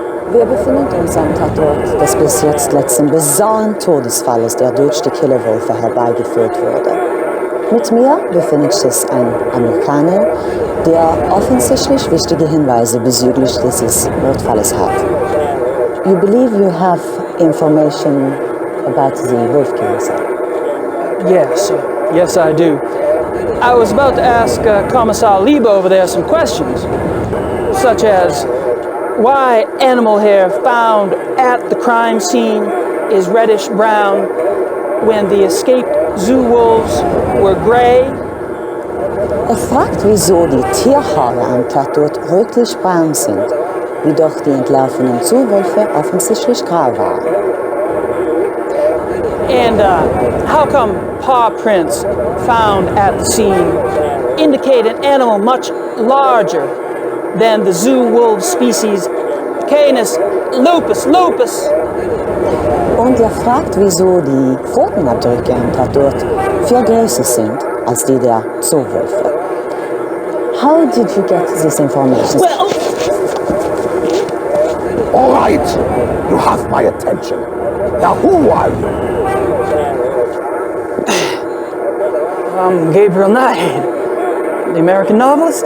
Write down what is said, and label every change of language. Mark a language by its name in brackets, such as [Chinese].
[German] Wir befinden uns am Tatort des bis jetzt letzten bizarren Todesfalles, der durch die Killerwölfe herbeigeführt wurde. Mit mir befindet sich ein Amerikaner, der offensichtlich wichtige Hinweise bezüglich dieses Mordfalles hat. [English] You believe you have information about the wolf killer, sir? Yes, I do. I was about to ask Komissar Leber over there some questions, such as why animal hair found at the crime scene is reddish-brown when the escaped zoo wolves were gray. [German] Fragt, wieso die Tierhaare am Tatort rötlich-braun sind, wie doch die entlaufenen Zuwölfe offensichtlich grau waren. [English] And how come paw prints found at the scene indicate an animal much larger than the zoo wolf species Canis lupus? [German] Und fragt, wieso die Pfotenabdrücke am Tatort viel größer sind als die der Zoowölfe. [English] How did you get this information? Well, All right, you have my attention. Now, who are you? I'm Gabriel Knight, the American novelist.